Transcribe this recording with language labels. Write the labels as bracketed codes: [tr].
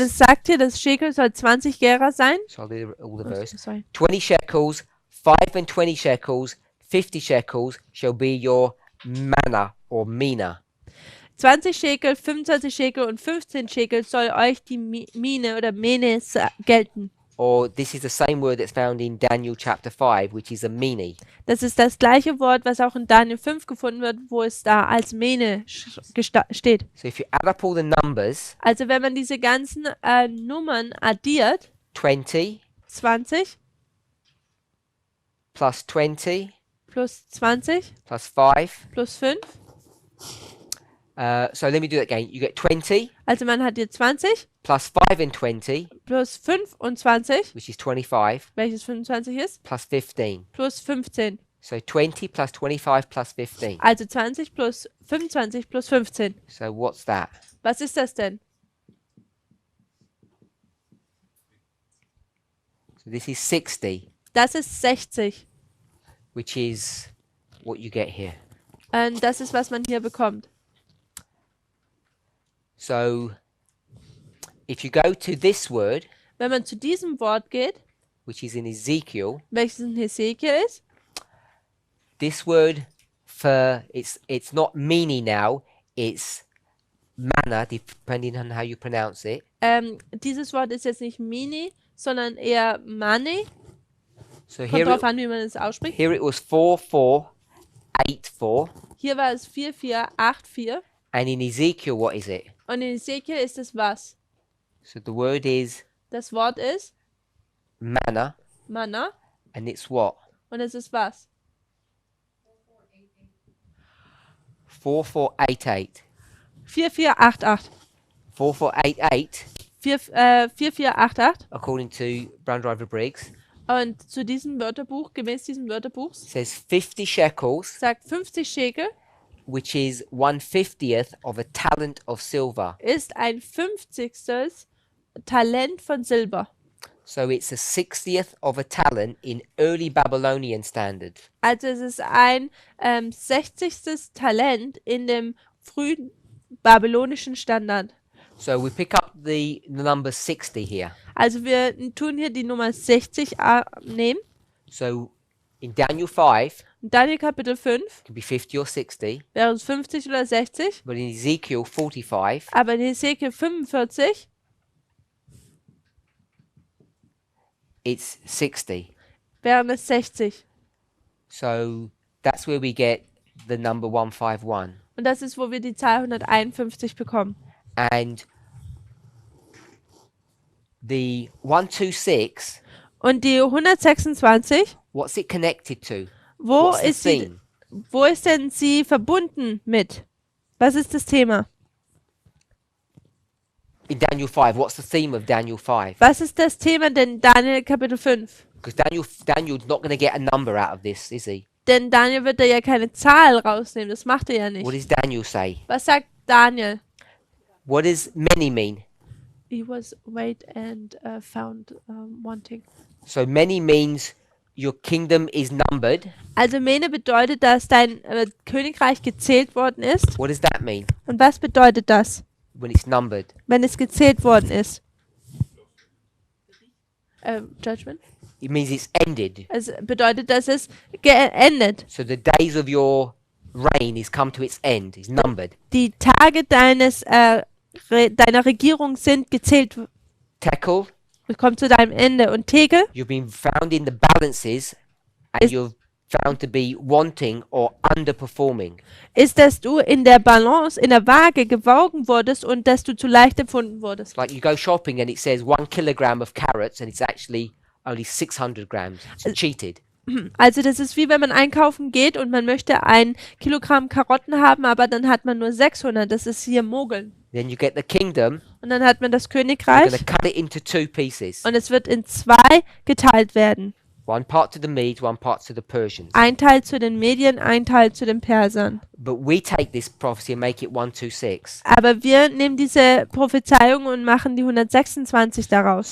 [de] es sagt hier, das Shekel soll 20 Gera sein. [en] So I'll do all the verse. Sorry. 20 shekels, 5 and 20 shekels, 50 shekels shall be your manna or mina. [de] 20 Shekel, 25 Shekel und 15 Shekel soll euch die Mine oder Mene gelten. [en] Or this is the same word that's found in Daniel chapter 5, which is a mini. [de] Das ist das gleiche Wort, was auch in Daniel 5 gefunden wird, wo es da als Mene steht. [en] So if you add up all the numbers, [de] Also wenn man diese ganzen Nummern addiert, [en] 20 [de] 20 [en] plus 20 [de] plus 20 [en] plus 5. [de] plus 5, [en] So let me do that again. You get 20 [de] also man hat hier 20 [en] plus 5 and 20, [de] plus 25, [en] which is 25, [de] welches 25 ist, [en] plus 15. [de] plus 15. [en] So 20 plus 25 plus 15. [de] Also 20 plus 25 plus 15. [en] So what's that? [de] Was ist das denn? [en] So this is 60, [de] Das ist 60. [en] which is what you get here. [de] Und das ist, was man hier bekommt. [en] So if you go to this word, [de] Wenn man zu diesem Wort geht, [en] which is in Ezekiel, [de] welches in Hesekiel ist, [en] this word for it's not mini now, it's manna, depending on how you pronounce it. [de] dieses Wort ist jetzt nicht Mini, sondern eher Mani. [en] So [de] Kommt drauf an, wie man es ausspricht. [en] here it was 4484, [de] Hier war es 4484 [en] and in Ezekiel, what is it? [de] und in Hesekiel ist es was? [en] So the word is [de] Das Wort ist [en] manna, [de] Manna [en] and it's what? [de] und es ist was? [en] 4488. [de] 4488. [en] 4488 [de] 4488. [en] according to Brown Driver Briggs, [de] Und zu diesem Wörterbuch, gemäß diesem Wörterbuchs, [en] says 50 shekels, [de] sagt 50 Schekel [en] which is 1/50th of a talent of silver. [de] ist ein 50. Talent von Silber. [en] So it's a 60th of a talent in early Babylonian standard. [de] Also es ist ein 60. Talent in dem frühen babylonischen Standard. [en] So we pick up the number 60 here. [de] Also wir tun hier die Nummer 60 nehmen. [en] So in Daniel 5, [de] In Daniel Kapitel 5 [en] it could be 50 or 60, [de] wäre es 50 oder 60. [en] but in Ezekiel 45, [de] Aber in Hesekiel 45 [en] it's 60. [de] wären es 60. [en] So that's where we get the number 151. [de] Und das ist, wo wir die Zahl 151 bekommen. [en] And the 126, [de] Und die 126, [en] what's it connected to? [de] wo [en] What's the [de] ist, sie, [en] theme? [de] wo ist denn sie verbunden mit? Was ist das Thema? [en] In Daniel 5, what's the theme of Daniel 5? [de] Was ist das Thema denn Daniel Kapitel 5? [en] Because Daniel's not going to get a number out of this, is he? [de] Denn Daniel wird da ja keine Zahl rausnehmen, das macht er ja [en] What [de] nicht. [en] does Daniel say? [de] Was sagt Daniel? [en] What does many mean? He was weighed and found wanting. So many means your kingdom is numbered. [de] Also Mene bedeutet, dass dein Königreich gezählt worden ist. [en] What does that mean [de] Und was bedeutet das, [en] when it's numbered? [de] wenn es gezählt worden ist? [en] Judgment? It means it's ended. [de] Es bedeutet, dass es geendet. [en] So the days of your reign is come to its end. It's numbered. [de] Die Tage deiner Regierung sind gezählt. [en] Tekel, [de] Es kommt zu deinem Ende. Und Tegel [en] you've been found in the balances and [de] Is- [en] you're found to be wanting or underperforming. [de] ist, dass du in der Balance, in der Waage gewogen wurdest und dass du zu leicht empfunden wurdest. [en] It's like you go shopping and it says 1 kilogram of carrots and it's actually only 600 grams. It's cheated. [de] Also das ist wie wenn man einkaufen geht und man möchte 1 Kilogramm Karotten haben, aber dann hat man nur 600. Das ist hier Mogeln. [en] Then you get the kingdom. [de] Und dann hat man das [en] You're going [de] Königreich [en] to cut it into 2 pieces. [de] und es wird in 2 geteilt werden. [en] One part to the Medes, one part to the Persians. [de] Ein Teil zu den Medien, ein Teil zu den Persern. [en] But we take this prophecy and make it 126. [de] Aber wir nehmen diese Prophezeiung und machen die 126 daraus.